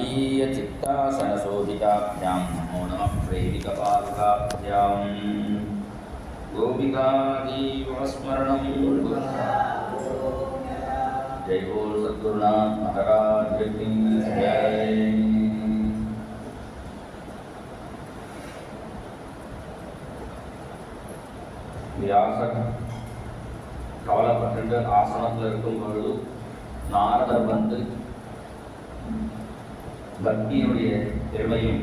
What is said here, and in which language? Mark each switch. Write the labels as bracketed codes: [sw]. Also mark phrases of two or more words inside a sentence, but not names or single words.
[sa] स्वाध्वीय चित्तासनशोभिताभ्यां नमो नमः प्रेमिकपादुकाभ्यां गोपिकाजीवस्मरणं [hi] जय बोल सद्गुरुनाथ महाराज की जय। [ta] வியாசர் கவலைப்பட்டு ஆசனத்தில் இருக்கும் பொழுது நாரதர் வந்து பக்தியினுடைய பெருமையும்